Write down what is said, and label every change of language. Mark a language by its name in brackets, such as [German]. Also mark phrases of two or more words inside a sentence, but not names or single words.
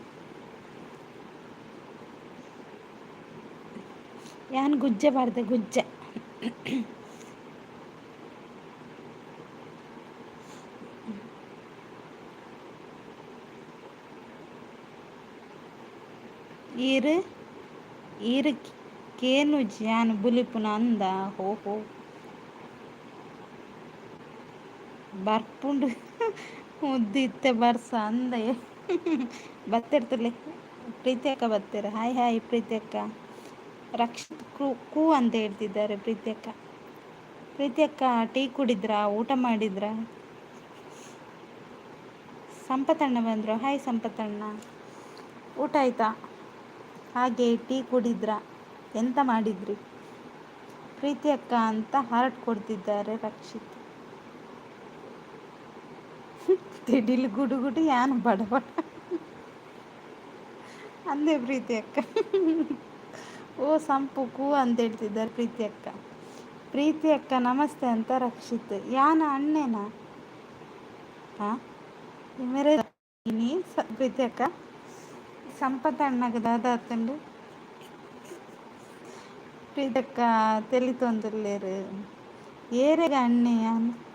[Tulu] ಯಾನ್ ಗುಜ್ಜೆ ಬಾರ್ದೆ ಗುಜ್ಜೆ ಈರು ಈರು ಕೇನುಜಿ ಯಾನು ಬುಲಿಪುನ ಅಂದ. ಹೋ ಬರ್ಪುಂಡು ಮುದ್ದು ಇತ್ತೆ ಬರ್ಸ ಅಂದ ಬತ್ತಿರ್ತಲೆ. [Kannada] ಪ್ರೀತಿ ಅಕ್ಕ ಬರ್ತೀರ? ಹಾಯ್ ಹಾಯ್ ಪ್ರೀತಿ ಅಕ್ಕ. ರಕ್ಷಿತ್ ಕೂ ಅಂತ ಹೇಳ್ತಿದ್ದಾರೆ ಪ್ರೀತಿ ಅಕ್ಕ. ಪ್ರೀತಿ ಅಕ್ಕ ಟೀ ಕುಡಿದ್ರಾ? ಊಟ ಮಾಡಿದ್ರ? ಸಂಪತಣ್ಣ ಬಂದರು. ಹಾಯ್ ಸಂಪತಣ್ಣ, ಊಟ ಆಯ್ತಾ? ಹಾಗೆ ಟೀ ಕುಡಿದ್ರ? ಎಂತ ಮಾಡಿದ್ರಿ? ಪ್ರೀತಿ ಅಕ್ಕ ಅಂತ ಹಾರ್ಟ್ ಕೊಡ್ತಿದ್ದಾರೆ ರಕ್ಷಿತ್. [Tulu] ತಿಡಿಲು ಗುಡುಗುಡು ಯಾನು ಬಡಬಡ ಅಂದೇ ಪ್ರೀತಿ ಅಕ್ಕ. [Kannada] ಓ ಸಂಪು ಕೂ ಅಂತ ಹೇಳ್ತಿದ್ದಾರೆ ಪ್ರೀತಿ ಅಕ್ಕ. ಪ್ರೀತಿ ಅಕ್ಕ ನಮಸ್ತೆ ಅಂತ ರಕ್ಷಿತ್. [Tulu] ಯಾನ ಅಣ್ಣೇನಾ? ಹಾಂ ಮೇರೆ ಪ್ರೀತಿ ಅಕ್ಕ ಸಂಪತ್ ಅಣ್ಣಗ ದಾದಾತಂಡು ಪ್ರೀತಿ ಅಕ್ಕ ತೆಲಿ ತೊಂದರ್ಲೇರು ಏರೆಗ ಅಣ್ಣೆ ಯಾನು